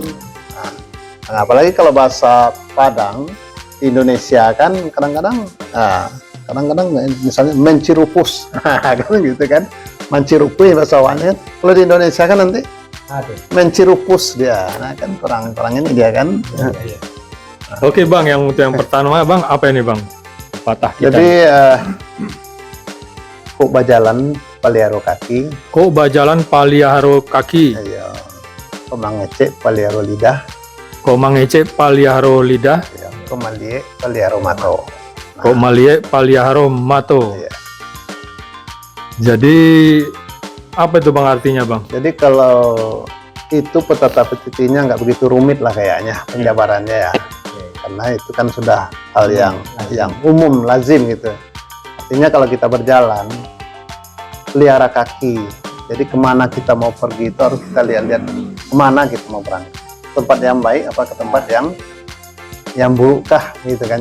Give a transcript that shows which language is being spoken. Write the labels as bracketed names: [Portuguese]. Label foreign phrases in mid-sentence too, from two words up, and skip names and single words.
[Indonesian] Nah, apalagi kalau bahasa Padang di Indonesia kan kadang-kadang misalnya mencirupus kan gitu kan, mencirupus bahasa awalnya. Kalau di Indonesia kan nanti Aduh. mencirupus dia, nah kan kurang ini dia kan. Oke Bang, yang untuk yang pertama Bang, apa ini Bang? Patah kita. [Minangkabau] Jadi kok bajalan paliaro kaki, Kok bajalan paliaro kaki, ayo kok mangecek paliaro lidah, kok mangece paliaro lidah, ya, kok malie paliaro mato. kok malie paliaro mato. [Indonesian] Iya. Jadi apa itu Bang artinya Bang? Jadi kalau itu petatah petitihnya nggak begitu rumit lah kayaknya penjabarannya ya, karena itu kan sudah hal yang umum lazim gitu. Artinya kalau kita berjalan pelihara kaki, jadi kemana kita mau pergi itu harus kita lihat-lihat kemana kita mau berangkat, tempat yang baik apa ke tempat yang buruk kah gitu kan.